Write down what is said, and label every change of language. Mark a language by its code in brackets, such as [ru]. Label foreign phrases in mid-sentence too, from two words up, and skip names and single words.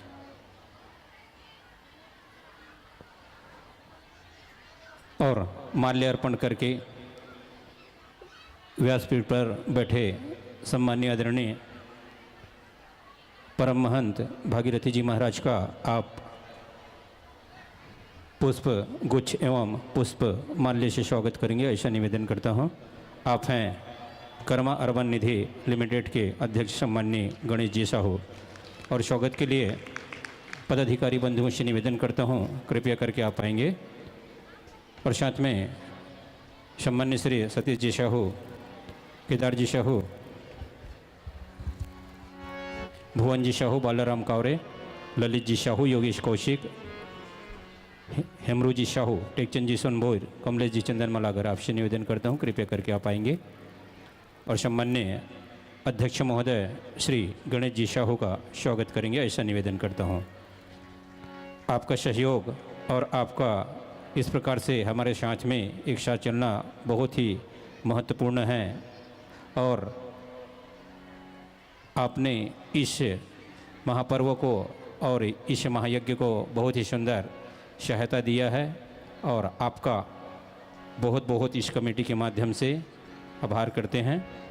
[hi] और माल्य अर्पण करके व्यासपीठ पर बैठे सम्मानीय आदरणीय परम महंत भागीरथी जी महाराज का आप पुष्प गुच्छ एवं पुष्प माल्य से स्वागत करेंगे, ऐसा निवेदन करता हूँ। आप हैं कर्मा अर्बन निधि लिमिटेड के अध्यक्ष सम्माननीय गणेश जी साहू, और स्वागत के लिए पदाधिकारी बंधुओं से निवेदन करता हूँ, कृपया करके आप आएंगे। और साथ में सम्मान्य श्री सतीश जी साहू, केदार जी साहू, भुवन जी साहू, बालाराम कावरे, ललित जी साहू, योगेश कौशिक, हेमरू जी साहू, टेकचंद जी सोनभोर, कमलेश जी चंदन मलागर, आपसे निवेदन करता हूँ, कृपया करके आप आएंगे। और सम्मान्य अध्यक्ष महोदय श्री गणेश जी साहू का स्वागत करेंगे, ऐसा निवेदन करता हूँ। आपका सहयोग और आपका इस प्रकार से हमारे साथ में एक साथ चलना बहुत ही महत्वपूर्ण है, और आपने इस महापर्व को और इस महायज्ञ को बहुत ही सुंदर सहायता दिया है, और आपका बहुत बहुत इस कमेटी के माध्यम से आभार करते हैं।